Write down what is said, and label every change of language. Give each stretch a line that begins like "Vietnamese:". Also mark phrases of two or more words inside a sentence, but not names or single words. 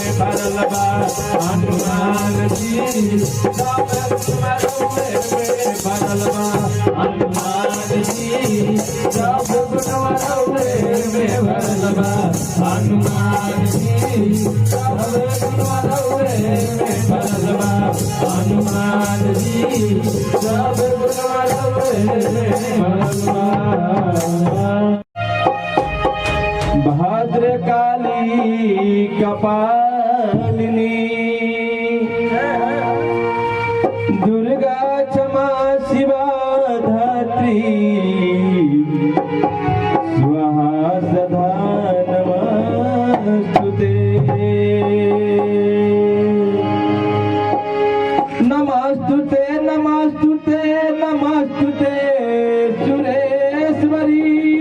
Bhojpuri: भरल बा हनुमान जी सब गुणवा रउवे में भरल बा हनुमान जी सब गुणवा रउवे में भरल बा हनुमान जी सब गुणवा रउवे में भरल बा हनुमान जी सब गुणवा रउवे में भरल बा भद्रकाली
Sanskrit: कपालिनी दुर्गा क्षमा शिवा धात्री स्वाहा सदा नमस्तुते नमस्तुते नमस्तुते नमस्तुते सुरेश्वरी